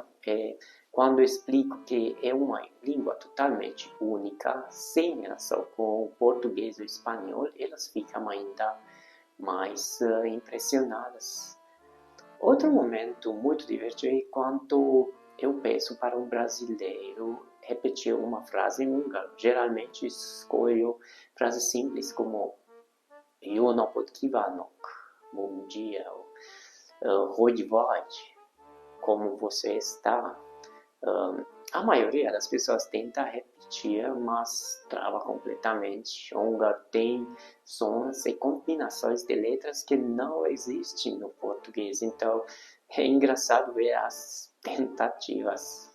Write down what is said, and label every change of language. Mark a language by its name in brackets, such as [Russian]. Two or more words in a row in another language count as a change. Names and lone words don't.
[Portuguese] Quando explico que é uma língua totalmente única, sem relação com o português ou o espanhol, elas ficam ainda mais impressionadas. Outro momento muito divertido é quando eu peço para um brasileiro repetir uma frase em húngaro. Geralmente escolho frases simples como [Hungarian] Jó napot kívánok, [Portuguese] bom dia, [Hungarian] hogy vagy, [Portuguese] como você está. A maioria das pessoas tenta repetir, mas trava completamente. O húngaro tem sons e combinações de letras que não existem no português, então é engraçado ver as tentativas.